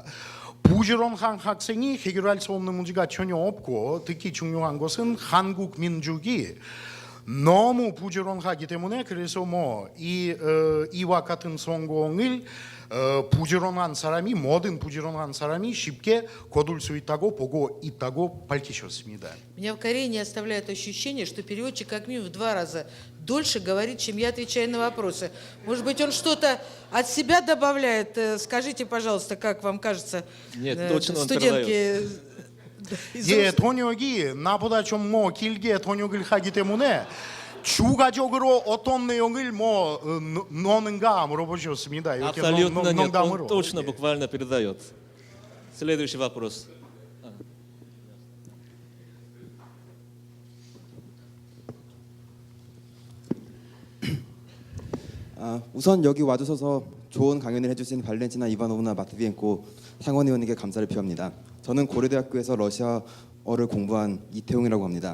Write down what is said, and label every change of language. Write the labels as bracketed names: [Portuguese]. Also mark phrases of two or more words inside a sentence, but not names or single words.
[Korean] 부지런한 학생이 해결할 수 없는 문제가 전혀 없고 특히 중요한 것은 한국 민족이 너무 부지런하기 때문에 그래서 뭐 이와 같은 성공을 부지런한 사람이 모든 부지런한 사람이 쉽게 거둘 수 있다고 보고 있다고 밝히셨습니다. [Russian] Меня в Корее не оставляет ощущение, что переводчик как минимум в 2 раза дольше говорит, чем я отвечаю на вопросы. Может быть, он что-то от себя добавляет? Скажите, пожалуйста, как вам кажется, Нет, точно он студентки из [Korean] 예, 통역이 나보다 좀 뭐 길게 통역을 하기 때문에 추가적으로 어떤 내용을 뭐 넣는가 물어보셨습니다. 이렇게 [Russian] Абсолютно нет, он [Korean] 농담으로. [Russian] точно [Korean] 예. [Russian] буквально передает. Следующий вопрос. [Korean] 우선 여기 와주셔서 좋은 강연을 해주신 발렌티나 이바노브나 마트비엔코 상원의원에게 감사를 표합니다. 저는 고려대학교에서 러시아어를 공부한 이태용이라고 합니다.